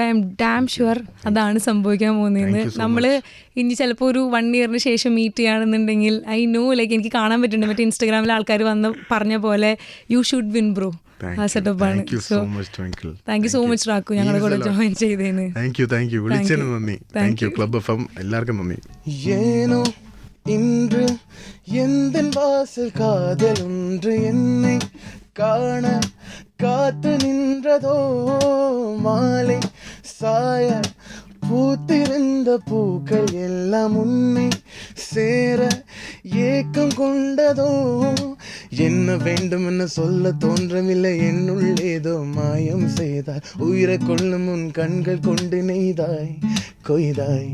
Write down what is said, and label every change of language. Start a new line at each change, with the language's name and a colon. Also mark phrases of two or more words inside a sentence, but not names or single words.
English: I am damn sure
Malayalam: അതാണ് സംഭവിക്കാൻ പോകുന്നത്. നമ്മൾ ഇനി ചിലപ്പോൾ ഒരു 1 ഇയറിന് ശേഷം മീറ്റ് ചെയ്യുകയാണെന്നുണ്ടെങ്കിൽ
English: I know, like
Malayalam: എനിക്ക് കാണാൻ പറ്റുന്നുണ്ട് മറ്റേ ഇൻസ്റ്റാഗ്രാമിൽ ആൾക്കാർ വന്ന് പറഞ്ഞ പോലെ
English: you should win bro.
Malayalam: ആ സെറ്റപ്പാണ്.
English: thank you so much
Malayalam: റാക്കു ഞങ്ങളുടെ കൂടെ ജോയിൻ ചെയ്തതിന്. വിളിച്ചതിന് നന്ദി. ക്ലബ് എഫ്എം എല്ലാവർക്കും നന്ദി.
Tamil: ஏனோ இன்று எந்தன் வாசல் காதல் ஒன்று என்னை காண காத்து நின்றதோ, மாலை சாய பூத்திருந்த பூக்கள் எல்லாம் உன்னை சேர ஏக்கம் கொண்டதோ, என்ன வேண்டும் என சொல்ல தோன்றவில்லை, என்னுள் ஏதோ மாயம் செய்தாய், உயிரை கொள்ளும் உன் கண்கள் கொண்டு நெய்தாய் கொய்தாய்.